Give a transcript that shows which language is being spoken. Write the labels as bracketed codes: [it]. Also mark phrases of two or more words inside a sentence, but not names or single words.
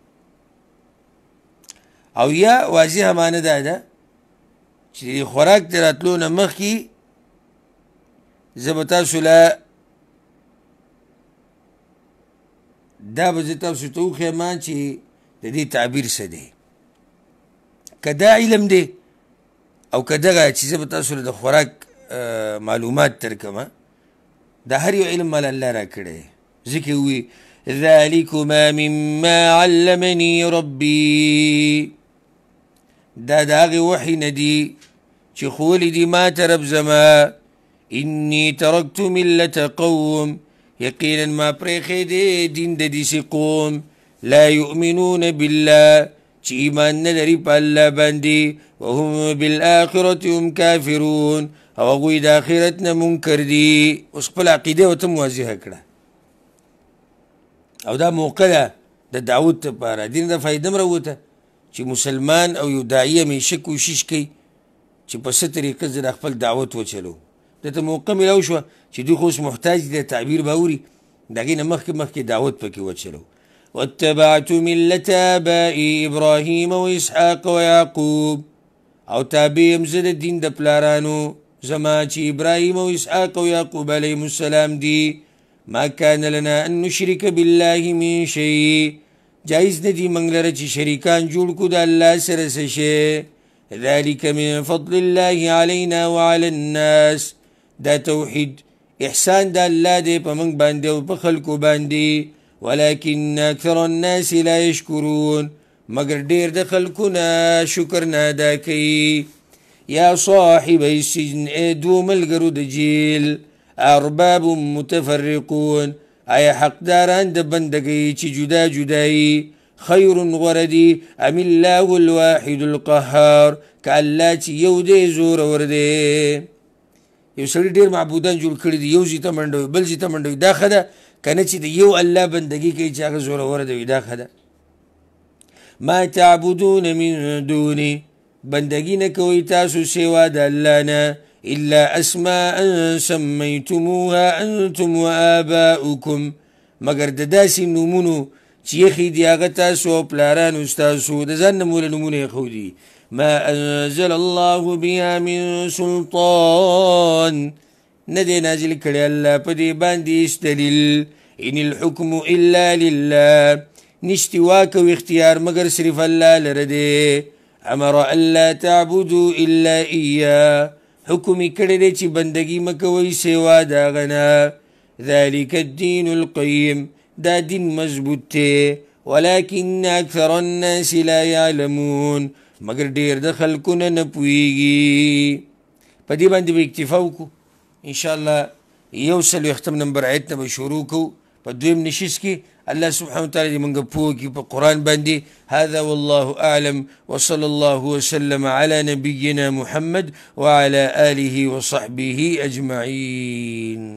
[ps] او یا واضحه معنی دا ده چې د خوراک ته راتلو نه مخکې زه به تاسو له دا به زه تاسو ته وښیم چې د دې تعبیر څه دی. که دا علم دی او که دغه چې زه به تاسو له د خوراک معلومات درکم، دا هر یو علم مال الله را کړی. ځکه ووی [ar] ذلکما مما علمني ربي [ps] دا د هغې وحي نه دي چې ښوولي دي ما ته رب زما. [ar] اني ترکت ملة قوم [ps] یقینا ما پرېښی دی دین د داسې قوم [ar] لا یؤمنون بالله [ps] چې ایمان نه لري په الله باندې [ar] وهم بالآخرة هم کافرون [ps] او هغوی د آخرت نه منکر دي. اوس خپل عقیده ورته واضحه کړه او دا موقع ده د دعوت لپاره. دې نه دا فایده هم راوته چې مسلمان او یو داعي همیشه کوشش کوي چې په څه طریقه زه د خپل دعوت وچلو. دته موقع میلاو شوه چې دوی خو اوس محتاج دي د تعبیر به اوري، د هغې نه مخکې دعوت پکې وچلو. [ar] واتبعت ملة آبائي إبراهيم وإسحاق ويعقوب [ps] او تابع یم زه د دین د پلارانو زما چې ابراهیم او اسحاق او یعقوب علیهم السلام دي. [ar] ما کان لنا ان نشرک بالله من شیء [ps] جایز نه دي موږ لره چې شریکان جوړ کړو د الله سره څه شی. [ar] ذلک من فضل الله علینا وعلى الناس [ps] دا توحید احسان د الله دی په موږ باندې او په خلکو باندې. [ar] ولكن اکثر الناس لا یشکرون [ps] مگر ډیر د خلکو نه شکر نه ادا کوي. [ar] یا صاحب السجن [ps] ای دو ملګرو د جیل [ar] ارباب متفرقون [ps] آیا حقداران د بندګۍ چې جدا جدایي خیر غوره دي [ar] ام الله الواحد القهار [ps] که الله چې یو دی زورور دی. یو سړي ډېر معبودان جوړ کړي دي، یو ځای ته منډوي بل ځای ته منډوي، دا ښه ده که نه چې د یو الله بندګي کوي چې هغه زورور دی دا ښه ده. [ar] ما تعبدون من دوني [ps] بندگی نه کوئ تاسو سوا د الله نه [ar] الا اسماء سمیتموها انتم وآباؤکم [ps] مگر د داسې نومونو چې ایښي دي هغه تاسو او پلارانو ستاسو د ځان نه موله نومونه ایښودي. [ar] ما انزل الله بها من سلطان [ps] نه دی نازل کړی الله په دې باندې هېڅ دلیل. [ar] ان الحکم الا لله [ps] نشتی واک او اختیار مگر صرف الله لره دی. [ar] امر الله تعبدوا الا اياه [ps] حکم کړی دی چې بندگی مه کوئ سوا د هغه نه. [ar] ذلک الدین القیم [ps] دا دین مضبوط دی. [ar] ولكن اکثر الناس لا یعلمون [ps] مگر ډیر د خلکو نه پوهیږي. په دې باندې به اکتفا وکړو انشاءالله. 140 نمبر آیت نه به شروع کوو په دویم نشست کې. الله [ar] سبحانه وتعالى [ps] دې موږ پوه کړي په قرآن باندې. [ar] هذا والله أعلم وصلى الله وسلم على نبينا محمد وعلى آله وصحبه أجمعين.